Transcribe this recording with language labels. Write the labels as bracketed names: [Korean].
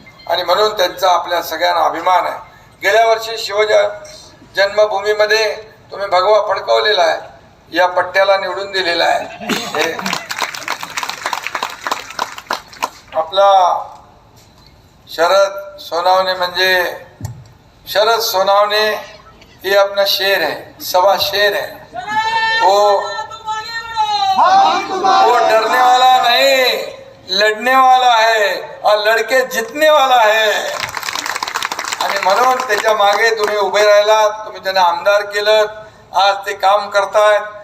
[Marathi] आणि म्हणून त्यांचा आपल्या सगळ्यांना अभिमान आहे. गेल्या वर्षी जन्मभूमीमध्ये तुम्ही भगवा फडकवलेला आहे, या पट्ट्याला निवडून दिलेला आहे. [Hindi] आपला शरद सोनावणे म्हणजे शरद सोनावणे ये अपना शेर है, सवा शेर है. वो डरने वाला नहीं, लड़ने वाला है और लड़के जितने वाला है. [Marathi] आणि म्हणून त्याच्या मागे तुम्ही उभे राहिलात, तुम्ही त्यांना आमदार केलं, आज ते काम करतायत.